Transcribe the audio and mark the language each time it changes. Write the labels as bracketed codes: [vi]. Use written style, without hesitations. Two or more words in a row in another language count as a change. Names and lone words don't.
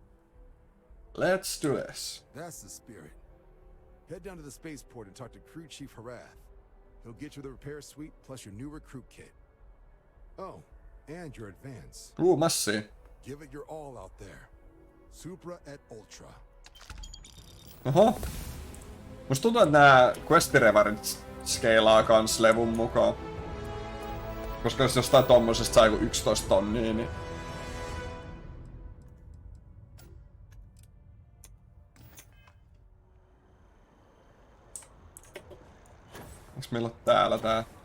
[en] Let's do this. That's the spirit. Head down to the spaceport and talk to Crew Chief Harath. He'll get you the repair suite plus your new recruit kit. Oh, and your advance. [fi] Massi. [en] Give it your all out there. [la] Supra et Ultra. [fi] Oho. Musta tuntuu, että nää questirevarit skeilaa kans levun mukaan. Koska jos jostain tommosesta saa 11 tonnia, niin... Onks meillä täällä tää?